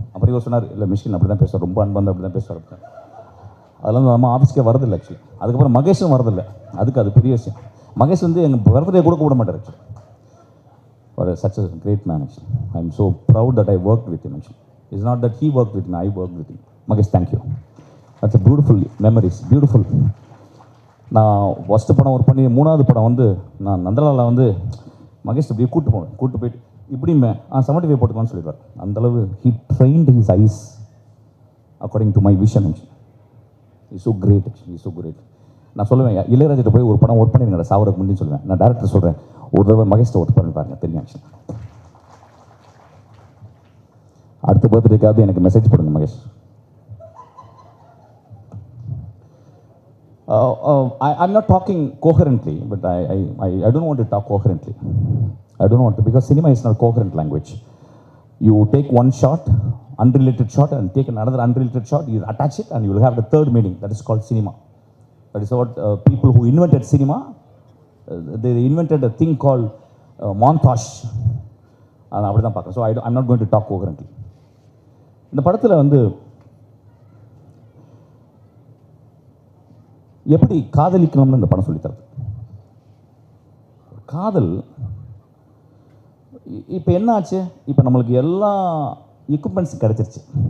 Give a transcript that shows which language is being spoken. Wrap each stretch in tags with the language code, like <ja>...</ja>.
<ta>அப்புறம் இவர் சொன்னார், இல்லை மிஷ்கின் அப்படி தான் பேசுவார், ரொம்ப அன்பு அப்படி தான் பேசுவார். அதெல்லாம் நம்ம ஆஃபீஸ்க்கே வரதில்லை ஆக்சுவலி. அதுக்கப்புறம் மகேஷும் வரதில்லை. அது பெரிய விஷயம். மகேஷ் வந்து எங்கள் பர்த்டே கூட கூப்பிட மாட்டார் ஆக்சுவலி.</ta> <en>ஒரு such a great man actually. I am so proud that I worked with him actually. It's not that he worked with me, I worked with him. Magesh, thank you. That's a beautiful memories, beautiful.</en> <ta>நான் first படம் ஒரு பண்ணி 3வது படம் வந்து நான் நந்தலாவில் வந்து மகேஷ் அப்படியே கூப்பிட்டு போயிட்டு இப்படிமே 75 போட்டுக்கலாம்னு சொல்லிடுவார்.</ta> <en>அந்தளவு he trained his eyes according to my vision actually. He's so great actually, he's so great.</en> <ta>நான் சொல்லுவேன், இளையராஜிட்ட போய் ஒரு படம் ஒர்க் பண்ணிருங்க சாவருக்கு முன்னாடி சொல்லுவேன். நான் டேரக்டர் சொல்கிறேன், ஒரு தடவை மகேஷ்ட ஒர்க் பண்ணி பாருங்க, தெரியும் ஆக்சுவலி. அடுத்த பர்த்டேக்காவது எனக்கு மெசேஜ் போடுங்க Mahesh.</ta> <en>I'm not talking coherently, but I don't want to talk coherently. I don't want to, because cinema is not coherent language. You take one shot, unrelated shot, and take another unrelated shot, you attach it, and you will have the third meaning. That is called cinema. That is what people who invented cinema, they invented a thing called montage.</en> <ta>அப்படி தான் பார்க்குறேன்.</ta> <en>So I'm not going to talk coherently.</en> <ta>இந்த படத்தில் வந்து எப்படி காதலிக்கணும்னு இந்த படம் சொல்லித்தருது. காதல் இப்போ என்ன ஆச்சு, இப்போ நம்மளுக்கு எல்லா எக்யூப்மெண்ட்ஸும் கிடச்சிருச்சு.</ta>